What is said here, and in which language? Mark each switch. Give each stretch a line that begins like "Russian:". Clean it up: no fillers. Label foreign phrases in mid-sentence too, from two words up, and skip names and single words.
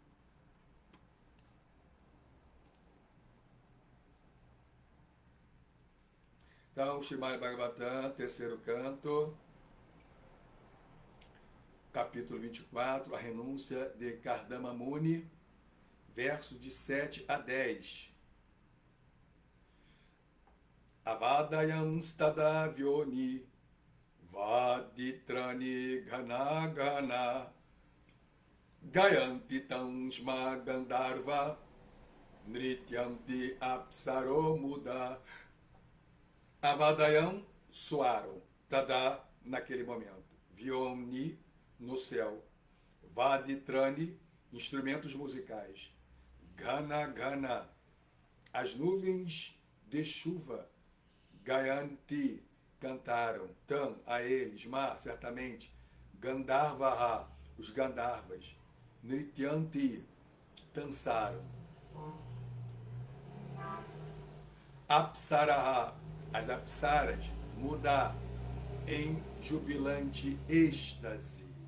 Portuguese: Então, Srimad Bhagavatam, terceiro canto, capítulo 24, a renúncia de Kardama Muni, verso de 7 a 10.
Sanskrit: अवादयं स्तदा व्योम्नि वादित्राणि घना घना गायन्ति तं स्म गन्धर्वा नृत्यन्ति अप्सरो मुदा.
Portuguese: Avadayam soaram, tada, naquele momento, Vyoni, no céu, Vaditrani, instrumentos musicais,
Sanskrit: घना घना,
Portuguese: as nuvens de chuva, Gayanti, cantaram, Tam, a eles, Ma, certamente, Gandharvaha, os Gandharvas, Nrityanti, dançaram, Apsaraha, as apsaras, mudar em jubilante êxtase.